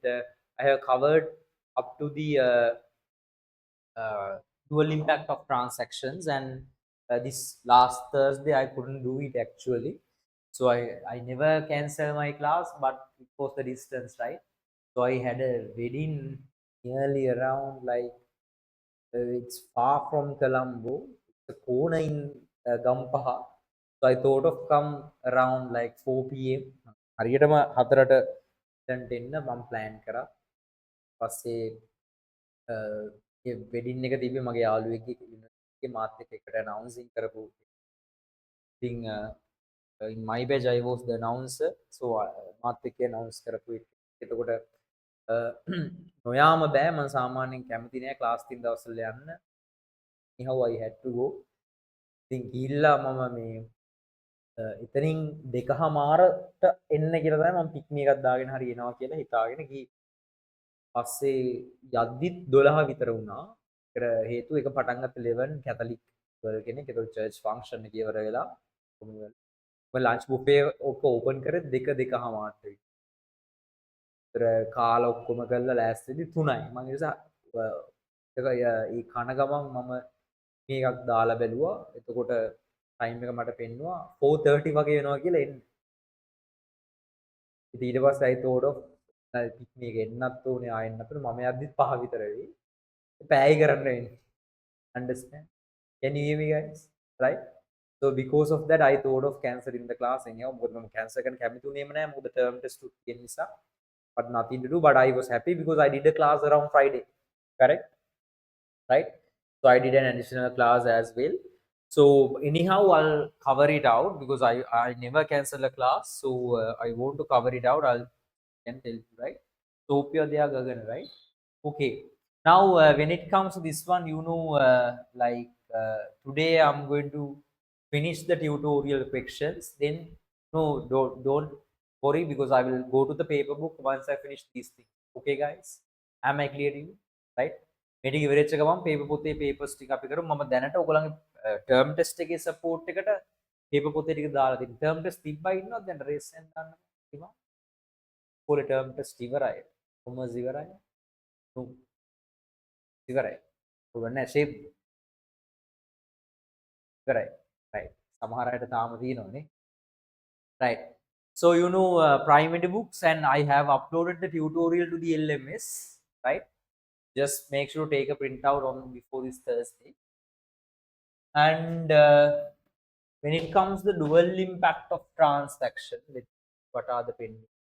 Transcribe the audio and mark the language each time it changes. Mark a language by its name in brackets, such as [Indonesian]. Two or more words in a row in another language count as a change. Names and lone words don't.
[English] I have covered up to the uh, dual impact of transactions, and this last Thursday I couldn't do it actually, so I never cancel my class, but it was the distance, right? So I had a wedding nearly around like it's far from Colombo. It's a corner in Gampaha. So I thought of come around like 4 p.m. [Sinhala] හරියටම 4ට දැන්ට එන්න මම plan කරා. පස්සේ ඒ වෙඩින් එක තිබ්බේ මගේ යාළුවෙක්ගේ යුනිවර්සිටි එකේ මාත් එක්ක එකට announcing කරපු. [English] ඉතින් in my batch I was the announcer, so [Sinhala] මාත් එක්ක announce කරපු එක. එතකොට නොයාම බෑ, මම සාමාන්‍යයෙන් කැමති නෑ ක්ලාස් තියෙන දවස්වල යන්න. [English] anyhow I had to go. [Sinhala] ඉතින් ගිහිල්ලා මම මේ එතනින් 2:00ට එන්න කියලා තමයි මම පික්මි එකක් දාගෙන හරි එනවා කියලා හිතාගෙන ගියේ. පස්සේ යද්දිත් 12 විතර වුණා. ඒකට හේතුව එක පටන් ගත්ත 11 කැතලික් වල කෙනෙක්. ඒතකොට [English] church function [Sinhala] එක ඉවර වෙලා ඔය [English] lunch buffet [Sinhala] ඔක්ක ඕපන් කරේ 2:00ට විතර. ඒතර කාලා ඔක්කොම කරලා ලෑස්ති වෙද්දි 3යි. මම ඒ නිසා ඒ කන ගමන් මම මේකක් දාලා බැලුවා. එතකොට ටයිම් එක මට පෙන්නුවා 4:30 වගේ වෙනවා කියලා එන්න. ඉතින් ඊට පස්සේ [English] I thought of [Sinhala] මේක එන්නත් ඕනේ ආයෙන්නත් ඕනේ. මම යද්දිත් 5 විතර වෙයි. පැය කරන්න වෙන්නේ. [English] Understand? Can you hear me, guys? Right? So because of that, I thought of canceling the class. Anyhow, [Sinhala] මොකද මම cancel කරන්න කැමති උනේම නැහැ. මොකද [English] term test [Sinhala] තියෙන නිසා. [English] But nothing to do. But I was happy because I did a class around Friday. Correct? Right? So I did an additional class as well. So anyhow, I'll cover it out because I never cancel a class. So I want to cover it out. I'll can tell you, right? So hope you're there, Gagan, right? Okay. Now when it comes to this one, you know, like today I'm going to finish the tutorial questions. Then no, don't worry because I will go to the paper book once I finish these things. Okay, guys? Am I clear to you? Right? [Sinhala] මේක ඉවරෙච්ච ගමන් පේපර් පොතේ papers ටික අපි කරමු. මම දැනට ඔයගොල්ලන්ගේ [English] term test [Sinhala] එකේ support එකට paper පොතේ ටික දාලා තියෙනවා. [English] term test [Sinhala] තිබ්බා ඉන්නවද දැන් race එක ගන්න තිබා? පොලේ [English] term test [Sinhala] ඉවරයි. commerce ඉවරයි. ඉවරයි. ඔයගොල්ලෝ shape ඉවරයි. right. සමහර අයට තාම තියෙනවනේ. right. [English] So you know primary books, and I have uploaded the tutorial to the LMS, right? Just make sure to take a printout on before this Thursday. And when it comes to the dual impact of transaction, what are the pending?